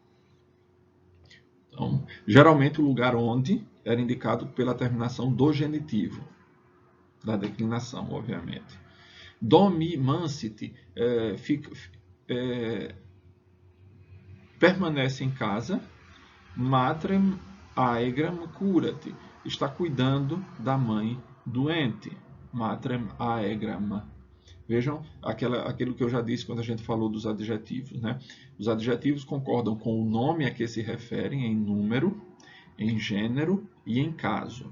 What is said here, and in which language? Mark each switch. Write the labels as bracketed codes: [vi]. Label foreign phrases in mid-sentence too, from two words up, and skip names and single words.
[pt] Então, geralmente o lugar onde era indicado pela terminação do genitivo, da declinação, obviamente. [la] Domi mansiti [pt] permanece em casa. [la] Matrem aegram curat, [pt] está cuidando da mãe doente. [la] Matrem aegram. [pt] Vejam aquilo que eu já disse quando a gente falou dos adjetivos, né? Os adjetivos concordam com o nome a que se referem em número, em gênero e em caso.